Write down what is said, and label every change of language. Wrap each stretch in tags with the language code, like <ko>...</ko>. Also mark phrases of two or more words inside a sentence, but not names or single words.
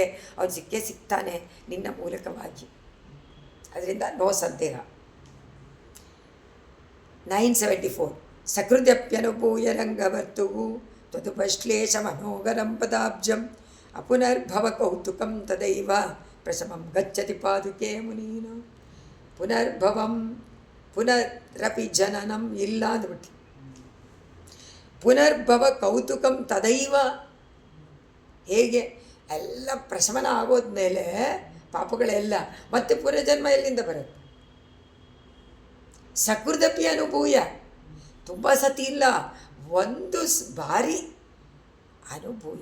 <kn>ಅವನು ಸಿಕ್ಕೇ ಸಿಗ್ತಾನೆ ನಿನ್ನ ಮೂಲಕವಾಗಿ. ಅದರಿಂದ ನೋ ಸಂದೇಹ.</kn> <sa>974 ಸಕೃದ್ಯಪ್ಯನುಭೂಯ ರಂಗವರ್ತುವು ತ್ವದುಪಶ್ಲೇಷ ಮನೋಗರಂ ಪದಾಬ್ಜಂ ಅಪುನರ್ಭವ ಕೌತುಕಂ ತದೈವ ಪ್ರಶಮಂ ಗಚ್ಚತಿ ಪಾದುಕೆ ಮುನೀನ. ಪುನರ್ಭವಂ ಪುನರಪಿ ಜನನಂ</sa> <kn>ಇಲ್ಲ ಅಂದ್ಬಿಟ್ಟು,</kn> <sa>ಪುನರ್ಭವ ಕೌತುಕಂ ತದೈವ.</sa> <kn>ಹೇಗೆ ಎಲ್ಲ ಪ್ರಶಮನ ಆಗೋದ್ಮೇಲೆ ಪಾಪಗಳೆಲ್ಲ ಮತ್ತೆ ಪುನರ್ಜನ್ಮ ಎಲ್ಲಿಂದ ಬರುತ್ತೆ?</kn> <sa>ಸಕೃದಪಿ ಅನುಭೂಯ,</sa> <kn>ತುಂಬ ಸತಿ ಇಲ್ಲ, ಒಂದು ಬಾರಿ ಅನುಭೂಯ.</kn>